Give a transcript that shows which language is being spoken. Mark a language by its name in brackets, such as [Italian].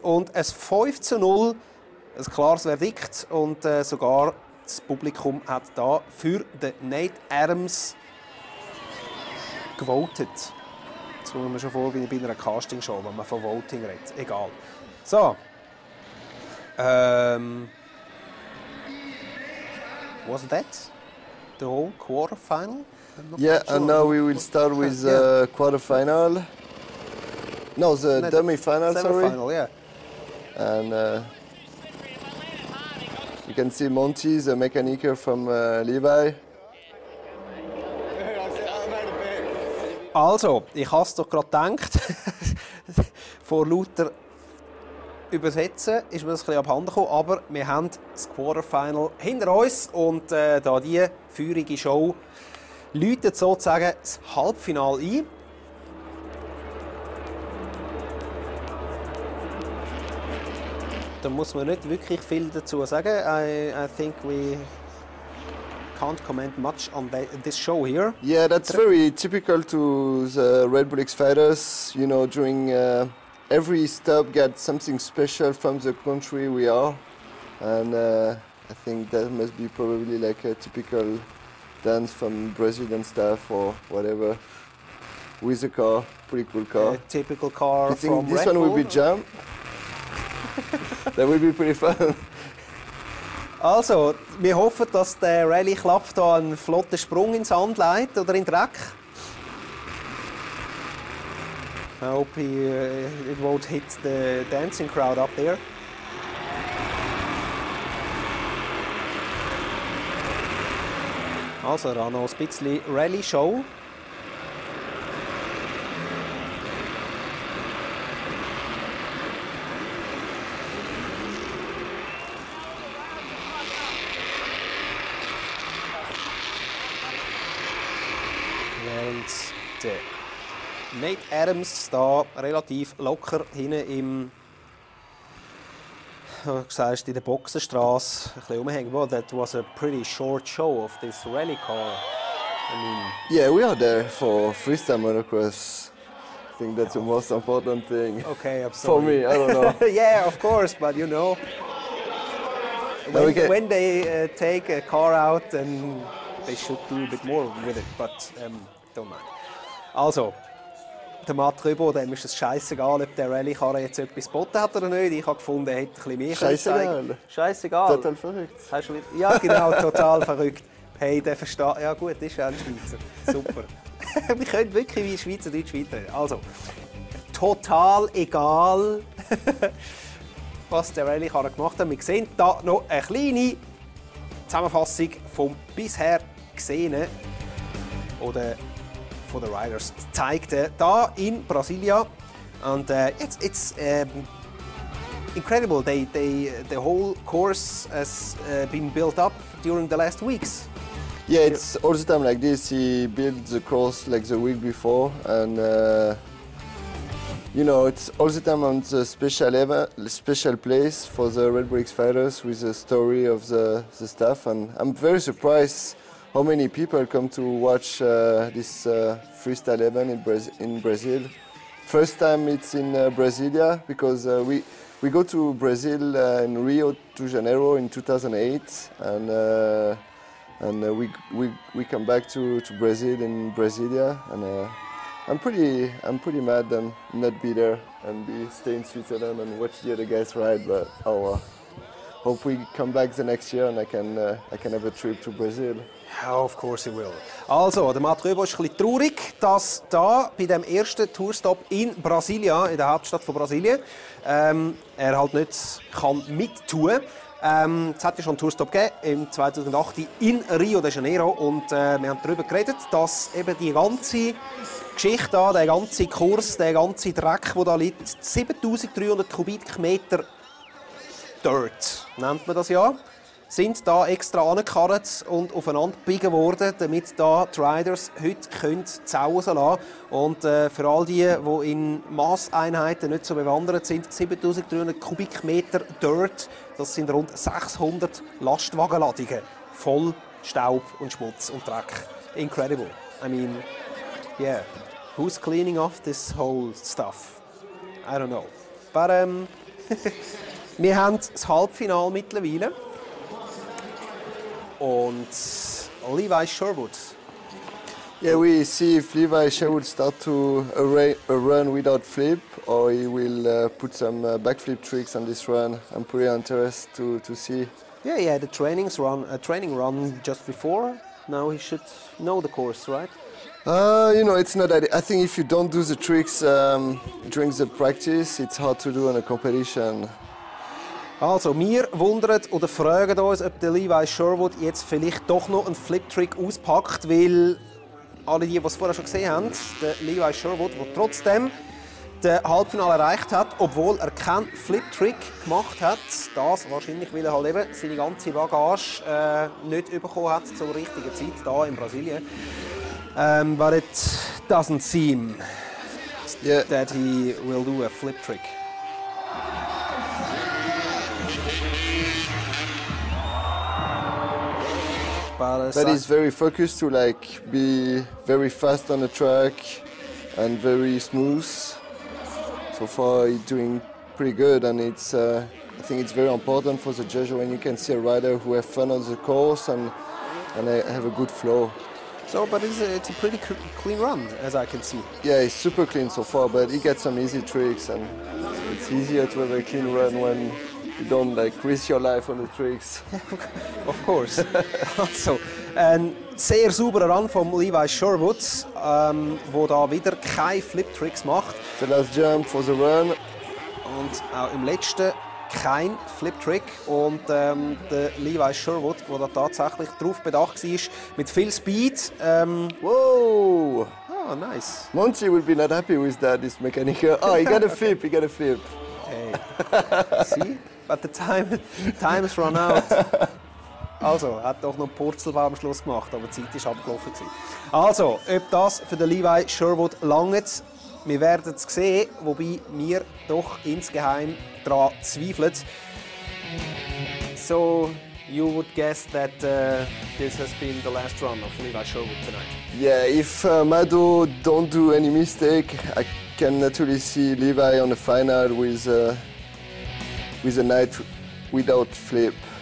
[German] Und ein 5:0, ein klares Verdikt, und sogar das Publikum hat da für den Nate Adams gewotet. Jetzt kommen wir schon vor wie bei einer Castingshow, wenn man von Voting redet. Egal. So. [English] Was that the whole quarterfinal? Yeah, and now we will start with quarterfinal. No, the semi-final, sorry. Semi-final, yeah. And you can see Monty, the mechaniker from Levi. [German] Also, ich habe es doch gerade gedacht. Vor lauter Übersetzen ist mir das ein bisschen abhanden gekommen, aber wir haben das Quarterfinal hinter uns und da die feurige Show läutet sozusagen das Halbfinale ein. Da muss man nicht wirklich viel dazu sagen. [English] I think we can't comment much on this show here. Yeah, that's very typical to the Red Bull X fighters. You know, during every stop get something special from the country we are, and I think that must be probably like a typical dance from Brazilian stuff or whatever with a car, pretty cool car. A typical car I think from this Red one will Bull. be jump. That will be pretty fun. [German] Also, wir hoffen, dass der Rallye klappt, da einen flotten Sprung ins Sand legt oder in den Dreck. [English] I hope it won't hit the dancing crowd up there. [German] Also, noch ein bisschen Rallye-Show. Während der Nate Adams da relativ locker hinten im, wie sagst, in der Boxenstraße ein bisschen rumhängen. [English] Well, that was a pretty short show of this rally car. I mean, Yeah, we are there for freestyle motocross. I think that's the most important thing. okay, I'm For sorry. me, I don't know. Yeah, of course, but you know, when they take a car out, then they should do a bit more with it, but don't mind. [German] Also, der Matt Rebaud, dem ist es scheißegal, ob der Rallye-Karre jetzt etwas geboten hat oder nicht. Ich habe gefunden, er hätte ein bisschen mehr Scheißegal. Scheißegal. Total verrückt. Hast du wieder? Ja, genau, total verrückt. Hey, der versteht. Ja gut, das ist ja ein Schweizer. Super. Wir können wirklich wie Schweizerdeutsch weiterreden. Also, total egal, was der Rallye-Karre gemacht hat. Wir sehen hier noch eine kleine Zusammenfassung vom bisher Gesehenen oder von den Riders zeigt da in Brasilien. [English] And it's incredible. The whole course has been built up during the last weeks. Yeah, it's all the time like this. He built the course like the week before, and you know, it's all the time on the special place for the RedBull X fighters with the story of the staff. And I'm very surprised how many people come to watch this freestyle event in Brazil. First time it's in Brasilia because we go to Brazil in Rio de Janeiro in 2008, and we come back to Brazil in Brasilia, and I'm pretty mad and not be there and stay in Switzerland and watch the other guys ride, but hope we come back the next year and I can have a trip to Brazil. Yeah, of course he will. [German] Also, der Matt Rebaud ist ein bisschen traurig, dass da bei dem ersten Tourstop in Brasilia, in der Hauptstadt von Brasilien, er halt nicht kann mittun. Es hat ja schon einen Tourstop gegeben im 2008 in Rio de Janeiro und wir haben darüber geredet, dass eben die ganze Geschichte da, der ganze Kurs, der ganze Dreck, der da liegt, 7300 Kubikmeter Dirt, nennt man das ja, sind da extra angekarrt und aufeinander gebiegen worden, damit da die Riders heute die Sau rauslassen können. Und für all die in Masseinheiten nicht so bewandert sind, 7300 Kubikmeter Dirt, das sind rund 600 Lastwagenladungen voll Staub und Schmutz und Dreck. [English] Incredible. I mean, yeah, who's cleaning off this whole stuff? I don't know. [German] But wir haben das Halbfinale mittlerweile. Und Levi Sherwood. [English] Yeah, we see if Levi Sherwood start to a run without flip, or he will put some backflip tricks on this run. I'm pretty interested to see. Yeah, he had a training run just before. Now he should know the course, right? You know, it's not that. I think if you don't do the tricks during the practice, it's hard to do in a competition. [German] Also, wir wundern oder fragen uns, ob der Levi Sherwood jetzt vielleicht doch noch einen Flip-Trick auspackt, weil alle die es vorher schon gesehen haben, der Levi Sherwood, der trotzdem das Halbfinale erreicht hat, obwohl er keinen Flip-Trick gemacht hat, das wahrscheinlich, weil er halt eben seine ganze Bagage nicht bekommen hat zur richtigen Zeit hier in Brasilien. [English] But it doesn't seem that he will do a flip-Trick. But he's very focused to be very fast on the track and very smooth. So far he's doing pretty good, and I think it's very important for the judge when you can see a rider who have fun on the course and have a good flow. So, but it's a pretty clean run, as I can see. Yeah, it's super clean so far, but he gets some easy tricks, and it's easier to have a clean run when you don't risk your life on the tricks. Of course. [German] Also, ein sehr sauberer Run von Levi Sherwood, wo da wieder keine Flip-Tricks macht. [English] The last jump for the run. [German] Und auch im letzten kein Flip-Trick. Und der Levi Sherwood, der da tatsächlich darauf bedacht war, mit viel Speed. Whoa! [English] Ah, nice. Monty will be not happy with that, this mechanic. Oh, he got a flip, he got a flip. Hey. See? But the time's run out. [German] Also, er hat doch noch einen Purzelbaum am Schluss gemacht, aber die Zeit war abgelaufen. Also, ob das für den Levi Sherwood langt, wir werden es sehen, wobei wir doch insgeheim daran zweifeln. [English] So, you would guess that this has been the last run of Levi Sherwood tonight? Yeah, if Mado don't do any mistake, I can naturally see Levi on the final with a night without flip.